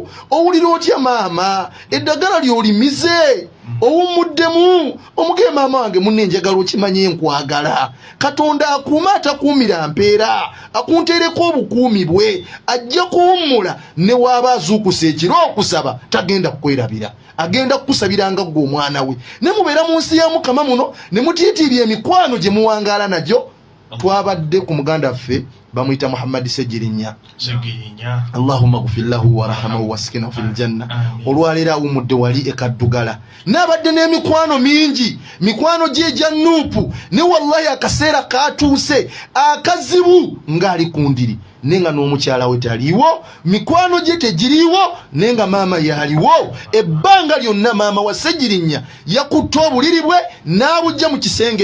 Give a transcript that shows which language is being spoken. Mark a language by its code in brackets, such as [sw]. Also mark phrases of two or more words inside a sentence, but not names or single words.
[lg] owulira otya maama eddagala lyolimize owumuddemu omugeye maama wange munne njagala okimanye nkwagala Katonda akuuma atakuumira mpeera akuntereko obukuumi bwe ajja kuwummula ne waaba azuukusa ekiro okusaba tagenda kukwerabira agenda kukusabiranga gwe omwana we ne mubeera mu nsi ya Mukama muno ne mutiitiibya emikwano gye muwangaala nagyo twabadde ku muganda ffe bamuyita Muhammad Segirinya [ar] اللهم اغفر له وارحمه وأسكنه في الجنة [lg] olwalera awumudde wali ekaddugala n'abadde n'emikwano mingi mikwano gye gya nuupu ne wallahi akaseera katuuse akazibu ng'ali ku ndiri nenga n'omukyala we taliiwo mikwano gye tegiriiwo nenga maama yaliwo ebbanga lyonna maama wa Segirinya yakutta obuliri bwe n'abujja mu kisenge